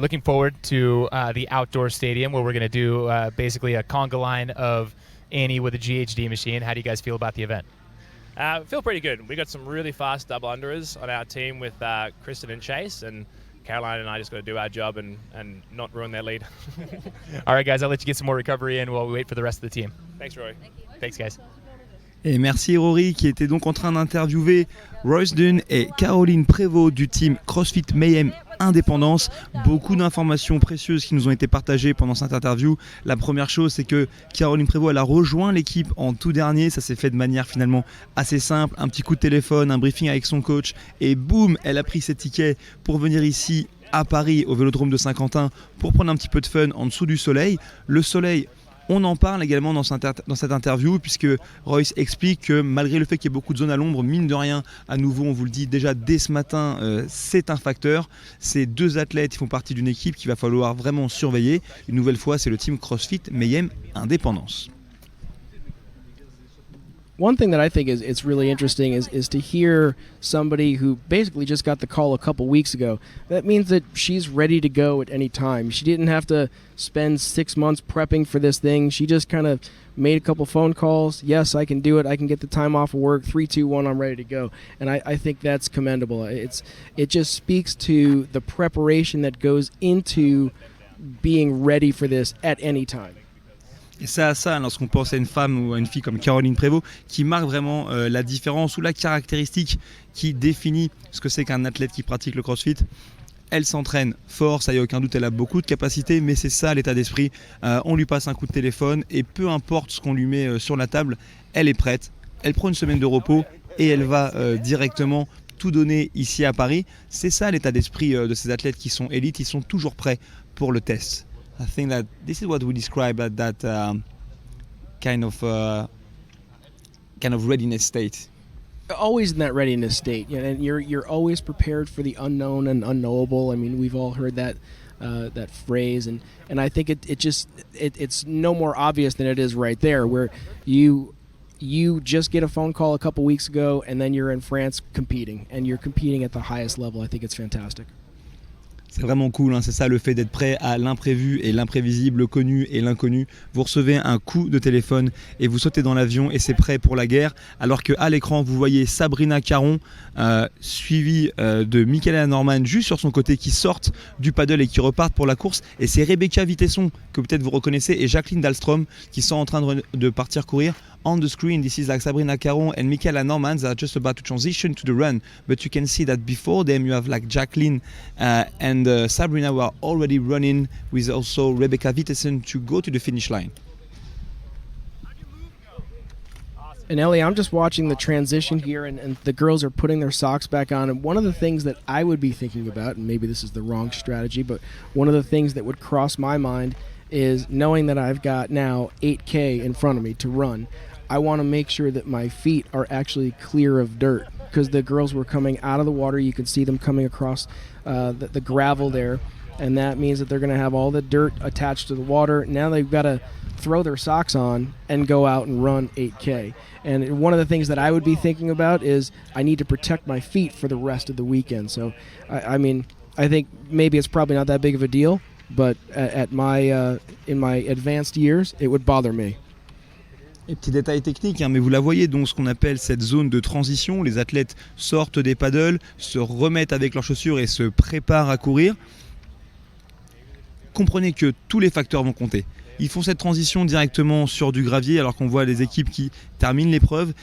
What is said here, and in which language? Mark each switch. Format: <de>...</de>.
<en>Looking forward to the outdoor stadium where we're going to do basically a conga line of Annie with a GHD machine. How do you guys feel about the event? I feel pretty good. We got some really fast double underers on our team with Kristen and Chase, and Caroline and I just got to do our job and not ruin their lead. All right, guys, I'll let you get some more recovery in while we wait for the rest of the team. Thanks, Rory. Thanks, guys.</en> <fr>Et merci Rory qui était donc en train d'interviewer Royce Dunn et Caroline Prévost du team CrossFit Mayhem Indépendance. Beaucoup d'informations précieuses qui nous ont été partagées pendant cette interview. La première chose, c'est que Caroline Prévost elle a rejoint l'équipe en tout dernier. Ça s'est fait de manière finalement assez simple. Un petit coup de téléphone, un briefing avec son coach et boum, elle a pris ses tickets pour venir ici à Paris au Vélodrome de Saint-Quentin pour prendre un petit peu de fun en dessous du soleil. Le soleil On en parle également dans cette interview, puisque Royce explique que malgré le fait qu'il y ait beaucoup de zones à l'ombre, mine de rien, à nouveau on vous le dit déjà dès ce matin, c'est un facteur. Ces deux athlètes font partie d'une équipe qu'il va falloir vraiment surveiller. Une nouvelle fois, c'est le team CrossFit Mayhem Indépendance.</fr> <en>One thing that I think is really interesting is to hear somebody who basically just got the call a couple weeks ago. That means that she's ready to go at any time. She didn't have to spend 6 months prepping for this thing. She just kind of made a couple phone calls. Yes, I can do it. I can get the time off of work. 3, 2, 1, I'm ready to go. And I think that's commendable. It just speaks to the preparation that goes into being ready for this at any time.</en> <fr>Et ça, lorsqu'on pense à une femme ou à une fille comme Caroline Prévost, qui marque vraiment la différence ou la caractéristique qui définit ce que c'est qu'un athlète qui pratique le CrossFit. Elle s'entraîne fort, ça y a aucun doute, elle a beaucoup de capacités, mais c'est ça l'état d'esprit. On lui passe un coup de téléphone et peu importe ce qu'on lui met sur la table, elle est prête. Elle prend une semaine de repos et elle va directement tout donner ici à Paris. C'est ça l'état d'esprit de ces athlètes qui sont élites, ils sont toujours prêts pour le test.</fr> <en>I think that this is what we describe at that kind of readiness state. Always in that readiness state, and you're always prepared for the unknown and unknowable. I mean, we've all heard that phrase, and I think it's no more obvious than it is right there, where you just get a phone call a couple weeks ago, and then you're in France competing, and you're competing at the highest level. I think it's fantastic.</en> <fr>C'est vraiment cool, hein, c'est ça le fait d'être prêt à l'imprévu et l'imprévisible, le connu et l'inconnu. Vous recevez un coup de téléphone et vous sautez dans l'avion et c'est prêt pour la guerre. Alors qu'à l'écran, vous voyez Sabrina Caron, suivie de Michaela Norman juste sur son côté, qui sortent du paddle et qui repartent pour la course. Et c'est Rebecca Vitesson, que peut-être vous reconnaissez, et Jacqueline Dahlstrom qui sont en train de partir courir.</fr> <en>On the screen, this is like Sabrina Caron and Michaela Norman that are just about to transition to the run. But you can see that before them you have like Jacqueline and Sabrina who are already running, with also Rebecca Vitesson to go to the finish line. And Ellie, I'm just watching the transition here, and the girls are putting their socks back on. And one of the things that I would be thinking about, and maybe this is the wrong strategy, but one of the things that would cross my mind is knowing that I've got now 8K in front of me to run. I want to make sure that my feet are actually clear of dirt, because the girls were coming out of the water. You can see them coming across the gravel there, and that means that they're going to have all the dirt attached to the water. Now they've got to throw their socks on and go out and run 8K. And one of the things that I would be thinking about is I need to protect my feet for the rest of the weekend. So, I mean, I think maybe it's probably not that big of a deal, but at my in my advanced years, it would bother me.</en> <fr>Et petit détail technique, hein, mais vous la voyez, donc ce qu'on appelle cette zone de transition. Les athlètes sortent des paddles, se remettent avec leurs chaussures et se préparent à courir. Comprenez que tous les facteurs vont compter. Ils font cette transition directement sur du gravier alors qu'on voit les équipes qui terminent l'épreuve.</fr>